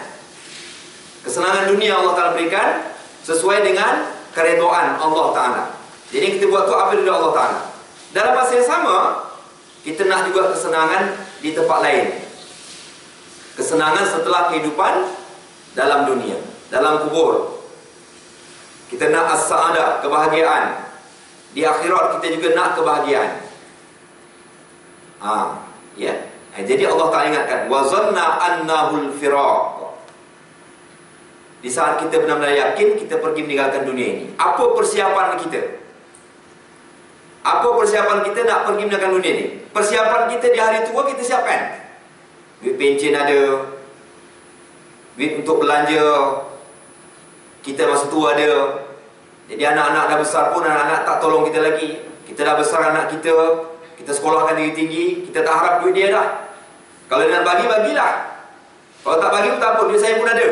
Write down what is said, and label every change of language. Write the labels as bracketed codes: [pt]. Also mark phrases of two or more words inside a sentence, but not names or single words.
[ms] Kesenangan dunia Allah Ta'ala berikan sesuai dengan keredaan Allah Ta'ala. Jadi kita buat tu apa ridha Allah Ta'ala. Dalam masa yang sama, kita nak juga kesenangan di tempat lain. Kesenangan setelah kehidupan dalam dunia, dalam kubur. Kita nak as-sa'adah, kebahagiaan. Di akhirat kita juga nak kebahagiaan. Ya. Jadi Allah Ta'ala ingatkan, [ar] وظن أنه الفراق. [ms] Di saat kita benar-benar yakin kita pergi meninggalkan dunia ini, apa persiapan kita? Apa persiapan kita nak pergi meninggalkan dunia ini? Persiapan kita di hari tua kita siapkan. Duit pencen ada, duit untuk belanja kita masa tua ada. Jadi anak-anak dah besar pun, anak-anak tak tolong kita lagi. Kita dah besar anak kita, kita sekolahkan tinggi-tinggi, kita tak harap duit dia dah. Kalau dia nak bagi, bagilah. Kalau tak bagi pun tak apa, duit saya pun ada.